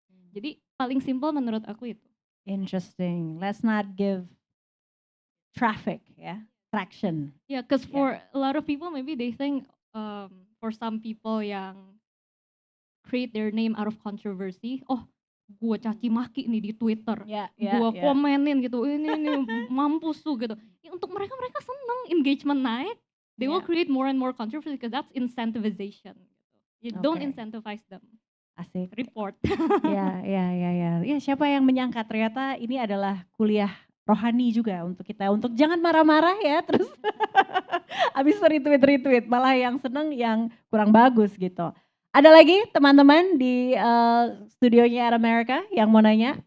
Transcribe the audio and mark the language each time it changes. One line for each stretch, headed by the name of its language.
Indonesian: Jadi paling simpel menurut aku itu.
English: Interesting. Let's not give traffic, traction. Yeah, because for a lot of people maybe they think for some people yang create their name out of controversy,
Indonesian: oh gue caci maki nih di Twitter, gue komenin gitu, ini mampus tuh gitu. Ya, untuk mereka seneng engagement naik,
English: they will create more and more controversy because that's incentivization. You don't incentivize them.
Indonesian: Asik.
English: Report.
Indonesian: Ya, siapa yang menyangka ternyata ini adalah kuliah rohani juga untuk kita, untuk jangan marah-marah ya, terus habis retweet, malah yang seneng yang kurang bagus gitu. Ada lagi teman-teman di studionya Air America yang mau nanya?